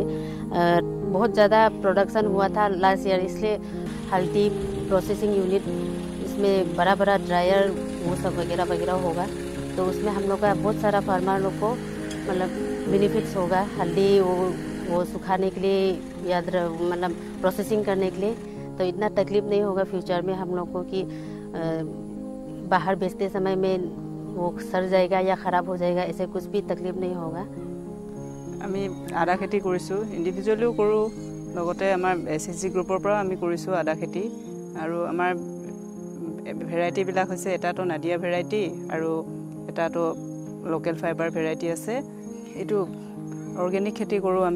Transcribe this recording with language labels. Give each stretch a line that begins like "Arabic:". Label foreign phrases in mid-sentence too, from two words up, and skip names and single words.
Hindi: बहुत ज़्यादा प्रोडक्शन हुआ था लास्ट ईयर, इसलिए हल्दी
English: processing unit
Hindi: में बड़ा ड्रायर वो सब वगैरह वगैरह होगा, तो उसमें हम लोग का बहुत सारा फार्मर लोग को मतलब बेनिफिट्स होगा। हल्दी वो सुखाने के लिए या मतलब प्रोसेसिंग करने के लिए, तो इतना तकलीफ नहीं होगा फ्यूचर में हम लोग को कि बाहर बेचते समय में वो सड़ जाएगा या ख़राब हो जाएगा, ऐसे कुछ भी तकलीफ नहीं होगा।
Assamese: আমি আদা খেতি কৰিছোঁ, ইণ্ডিভিজুৱেলিও কৰোঁ, লগতে আমাৰ SSG গ্ৰুপৰ পৰা আমি কৰিছোঁ আদা খেতি। আৰু আমাৰ ভেৰাইটিবিলাক হৈছে এটাতো নাদিয়া ভেৰাইটি আৰু এটাতো
English: local fibre variety
Assamese: আছে। এইটো অৰ্গেনিক খেতি কৰোঁ আমি।